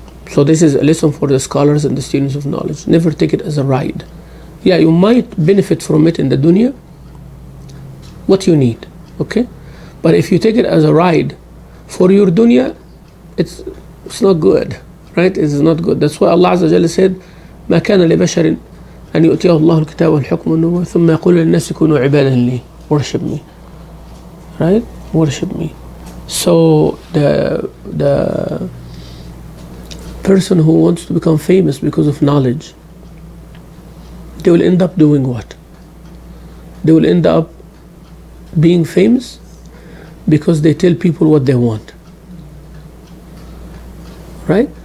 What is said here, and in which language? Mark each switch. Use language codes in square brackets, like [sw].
[en] So this is a lesson for the scholars and the students of knowledge. Never take it as a ride. Yeah, you might benefit from it in the dunya, what you need, okay? But if you take it as a ride for your dunya, it's not good, right? It is not good. That's why Allah Azza wa Jalla said, [ar] ما كان لبشر أن يؤتيه الله الكتاب والحكم والنبوة ثم يقول للناس كونوا عبادا لي. [en] Worship me, right? Worship me. So the person who wants to become famous because of knowledge, they will end up doing what? They will end up being famous because they tell people what they want, right?